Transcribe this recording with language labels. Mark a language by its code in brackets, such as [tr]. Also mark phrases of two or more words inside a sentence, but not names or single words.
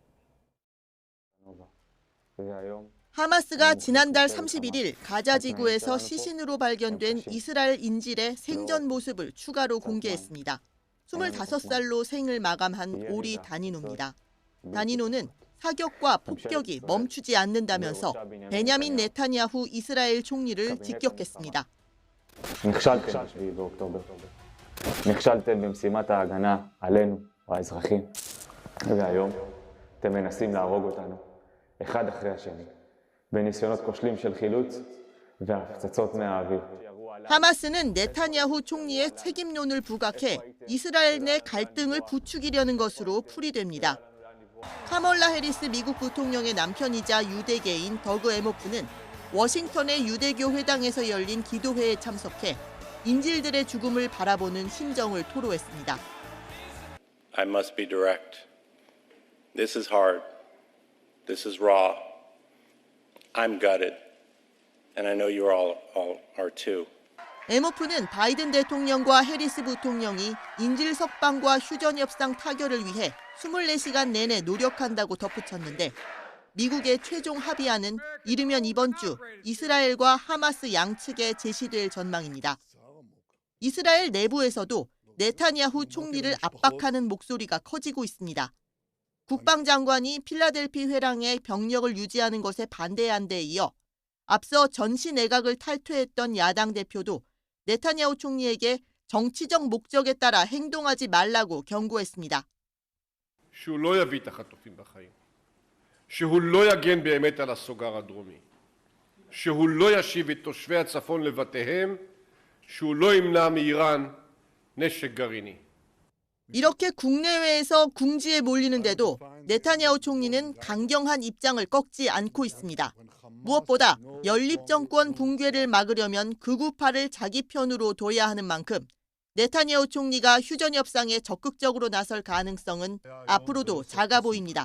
[ko] 하마스가 지난달 31일 가자 지구에서 시신으로 발견된 이스라엘 인질의 생전 모습을 추가로 공개했습니다. 25살로 생을 마감한 오리 다니노입니다. 다니노는 사격과 폭격이 멈추지 않는다면서 베냐민 네타냐후 이스라엘 총리를 직격했습니다. [he] נכשלתם במשימת ההגנה עלינו, האזרחים, והיום אתם מנסים להרוג אותנו, אחד אחרי השני, בניסיונות כושלים של חילוץ והפצצות מהאוויר. [ko] 하마스는 네타냐후 총리의 책임론을 부각해 이스라엘 내 갈등을 부추기려는 것으로 풀이됩니다. 카멀라 해리스 미국 부통령의 남편이자 유대계인 더그 에모프는 워싱턴의 유대교 회당에서 열린 기도회에 참석해 인질들의 죽음을 바라보는 심정을 토로했습니다. [en] I must be direct. This is hard. This is raw. I'm gutted. And I know you all are too. [ko] 에모프는 바이든 대통령과 해리스 부통령이 인질 석방과 휴전 협상 타결을 위해 24시간 내내 노력한다고 덧붙였는데 미국의 최종 합의안은 이르면 이번 주 이스라엘과 하마스 양측에 제시될 전망입니다. 이스라엘 내부에서도 네타냐후 총리를 압박하는 목소리가 커지고 있습니다. 국방장관이 필라델피 회랑에 병력을 유지하는 것에 반대한 데 이어 앞서 전시 내각을 탈퇴했던 야당 대표도 네타냐후 총리에게 정치적 목적에 따라 행동하지 말라고 경고했습니다. [he] שהוא לא יביא את החטופים בחיים, שהוא לא יגן באמת על הסוגר הדרומי, שהוא לא ישיב את תושבי הצפון לבתיהם, שהוא לא ימנע מאיראן נשק גרעיני. [ko] 이렇게 국내외에서 궁지에 몰리는데도 네타냐후 총리는 강경한 입장을 꺾지 않고 있습니다. 무엇보다 연립 정권 붕괴를 막으려면 극우파를 자기 편으로 둬야 하는 만큼 네타냐후 총리가 휴전 협상에 적극적으로 나설 가능성은 앞으로도 작아 보입니다.